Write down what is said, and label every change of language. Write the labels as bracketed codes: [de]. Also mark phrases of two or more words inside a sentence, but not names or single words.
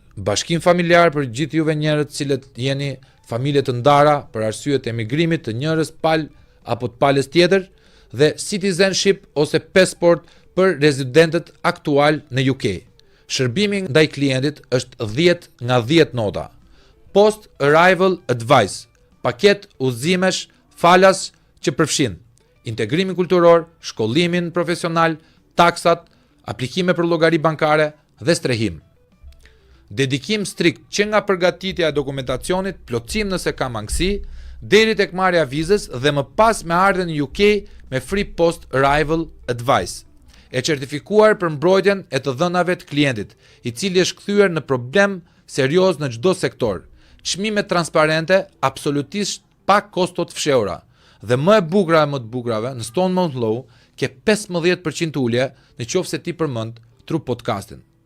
[sq] Bashkim familjar për gjithë juve njerëz cilët jeni familje të ndara për arsye të emigrimit të njërës palë apo të palës tjetër, dhe citizenship ose passport për rezidentët aktual në UK. Shërbimi ndaj klientit është 10 nga 10 nota. [en] Post arrival advice, [sq] paket udhëzimesh falas që përfshin integrimin kulturor, shkollimin profesional, taksat, aplikime për llogari bankare dhe strehim. Dedikim strikt që nga përgatitja e dokumentacionit, plotësim nëse ka mangësi, deri tek marrja vizës dhe më pas me ardhen në UK me [en] free post arrival advice, [sq] e certifikuar për mbrojtjen e të dhënave të klientit, i cili është kthyer në problem serioz në çdo sektor. Çmime transparente, absolutisht pa kosto të fshehura. Dhe më e bukura e më të bukurave, në Stone Mountain Law ke 15% ulje në qoftë se ti përmend Tru Podcastin.